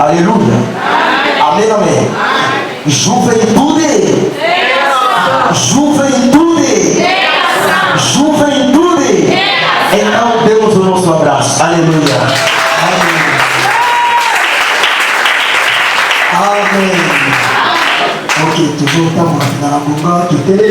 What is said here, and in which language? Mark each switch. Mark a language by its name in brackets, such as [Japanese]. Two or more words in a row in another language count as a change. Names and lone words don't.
[Portuguese] Aleluia. Amém, amém. Juventude. Juventude. Juventude. Então demos o nosso abraço. Aleluia. Amém. Amém. [French] Ok, toujours pas moi. Dans la bourgogne, tu